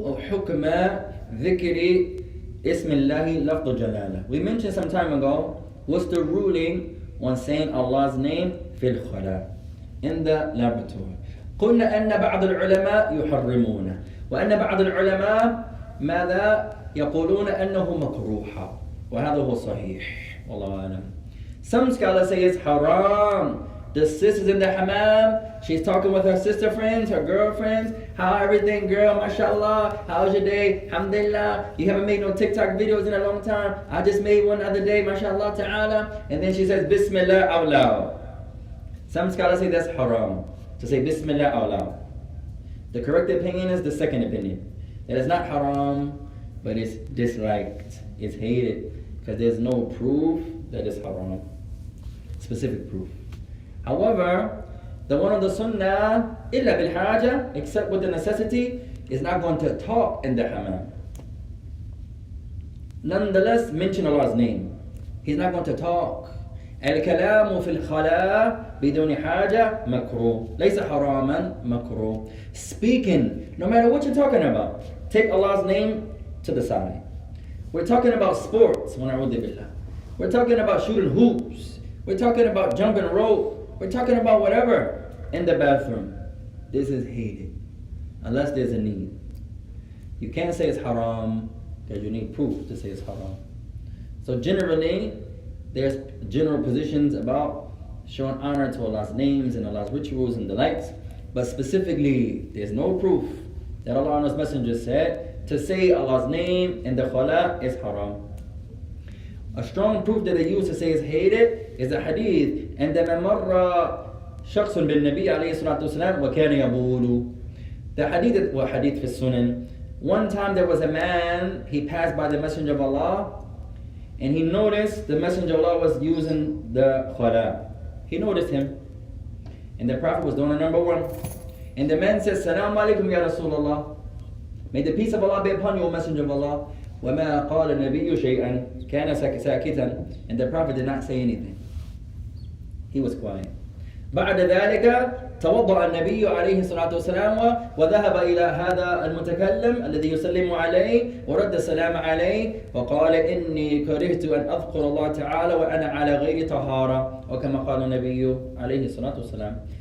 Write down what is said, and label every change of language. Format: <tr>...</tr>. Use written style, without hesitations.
<ar>حكم ذكر اسم الله لفظ جلالة.</ar> <en>We mentioned some time ago, what's the ruling on saying Allah's name</en> <ar>في الخلاء,</ar> <en>in the laboratory.</en> <ar>قلنا أن بعض العلماء يحرمونه, وأن بعض العلماء ماذا يقولون أنه مكروه, وهذا هو صحيح والله أعلم.</ar> <en>Some scholars say it's haram. The sister's in the hammam, she's talking with her sister friends, her girlfriends. How everything, girl, mashallah, how's your day? Alhamdulillah, you haven't made no TikTok videos in a long time. I just made one the other day, mashallah ta'ala. And then she says, Bismillah out loud. Some scholars say that's haram, to say Bismillah out loud. The correct opinion is the second opinion. That it's not haram, but it's disliked, it's hated, because there's no proof that it's haram. Specific proof. However, the one on the sunnah,</en> <ar>illa bil haja,</ar> <en>except with the necessity, is not going to talk in the hammam. Nonetheless, mention Allah's name. He's not going to talk.</en> <ar>الكلام في الخلاء بدون حاجة مكروه. ليس حراما مكروه.</ar> <en>Speaking, no matter what you're talking about, take Allah's name to the side. We're talking about sports. We're talking about shooting hoops. We're talking about jumping rope. We're talking about whatever in the bathroom. This is hated, unless there's a need. You can't say it's haram because you need proof to say it's haram. So generally, there's general positions about showing honor to Allah's names and Allah's rituals and the likes. But specifically, there's no proof that Allah and His Messenger said to say Allah's name in the khala is haram. A strong proof that they use to say it's hated is a hadith.</en> <ar>عندما مر شخص بالنبي عليه الصلاة والسلام وكان يبول.</ar> <en>The hadith was hadith</en> <ar>في السنن.</ar> <en>One time there was a man, he passed by the Messenger of Allah, and he noticed the Messenger of Allah was using the khala. He noticed him. And the Prophet was doing it number one. And the man says,</en> <ar>Salaam alaikum ya Rasulullah.</ar> <en>May the peace of Allah be upon you, O Messenger of Allah.</en> <ar>وَمَا قَالَ النَّبِيُّ شَيْئًا كَانَ سَاكِتًا.</ar> <en>And the Prophet did not say anything. He was quiet.</en> <ar>بعد ذلك توضأ النبي عليه الصلاة والسلام وذهب إلى هذا المتكلم الذي يسلم عليه ورد السلام عليه وقال إني كرهت أن أذكر الله تعالى وأنا على غير طهارة وكما قال النبي عليه الصلاة والسلام.</ar>